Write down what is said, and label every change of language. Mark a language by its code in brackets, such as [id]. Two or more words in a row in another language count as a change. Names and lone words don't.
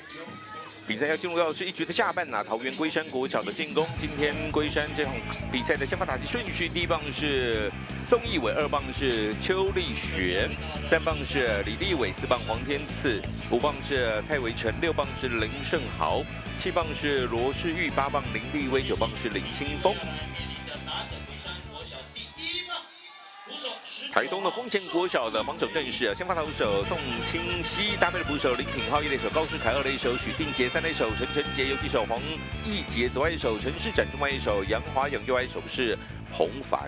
[zh] 比賽要進入到是1局的下半啊，桃園龜山國小的進攻。今天龜山這場比賽的先發打擊順序，第1棒是宋奕偉，2棒是邱立璇，3棒是李立偉，4棒黃天賜，5棒是蔡維成，6棒是林勝豪，7棒是羅世玉，8棒林立威，9棒是林清峰。台东的丰田国小的防守阵势，先发投手宋清熙搭配了捕手林品浩，1垒手高世凯，2垒手许定杰，3垒手陈晨杰，游击手黄义杰，左外野手陈世展，中外野手杨华勇，右外野手是洪凡。